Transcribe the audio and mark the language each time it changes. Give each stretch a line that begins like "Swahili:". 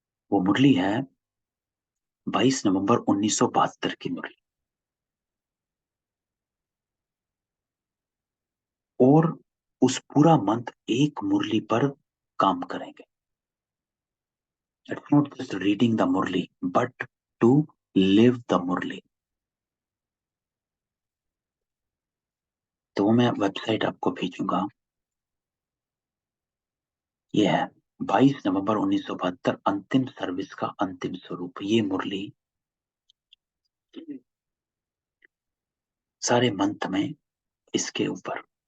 Hindi: वो मुरली है 22 नवंबर 1972 की मुरली, और उस पूरा मंथ एक मुरली पर काम करेंगे।
English: It's not just reading the Murli, but to live the Murli.
Hindi: तो मैं वेबसाइट आपको भेजूंगा। ये है 22 नवंबर 1972, अंतिम सर्विस का अंतिम स्वरूप। ये मुरली सारे मंथ में इसके ऊपर।